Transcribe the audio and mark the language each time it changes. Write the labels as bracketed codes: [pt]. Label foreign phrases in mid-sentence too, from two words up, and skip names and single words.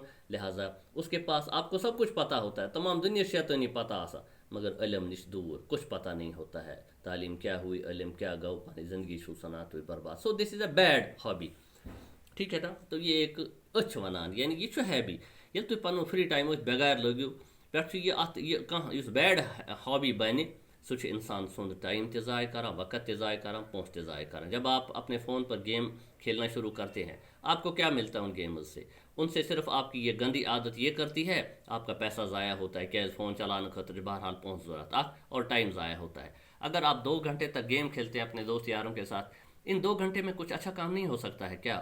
[ur] لہٰذا اس کے پاس آپ کو سب کچھ پتہ ہوتا ہے. [ks] تمام دنیا شیطانی پتہ آسان مگر علم نش دور. [ur] کچھ پتہ نہیں ہوتا ہے. تعلیم کیا ہوئی [ks] علم کیا گو پنٕنۍ زندگی چھُو ژھٕنان تُہۍ برباد. [en] so this is a bad hobby. [ur] ٹھیک ہے نا. تو یہ ایک [ks] أسۍ چھِ ونان یعنی یہ چھُ ہیبی. ییٚلہِ تُہۍ پنُن فری ٹایم أتھۍ بٮ۪گارِ لٲگِو پٮ۪ٹھ چھُ یہِ اتھ یہِ کانٛہہ یُس [en] bad hobby [ks] بنہِ سہ انسان سند ٹائم تہ ضائع کران، وقت تہ ضائع کران، پونسہ تہ ضائع کران۔ [ur] جب آپ اپنے فون پر گیم کھیلنا شروع کرتے ہیں، آپ کو کیا ملتا ہے ان گیمز سے؟ ان سے صرف آپ کی یہ گندی عادت یہ کرتی ہے، آپ کا پیسہ ضائع ہوتا ہے، کیازِ فون چلانے [ks] خاطر بہرحال پونسہ ضرورت [ur] اور ٹائم ضائع ہوتا ہے۔ اگر آپ 2 گھنٹے تک گیم کھیلتے ہیں اپنے دوست یاروں کے ساتھ، ان 2 گھنٹے میں کچھ اچھا کام نہیں ہو سکتا ہے کیا؟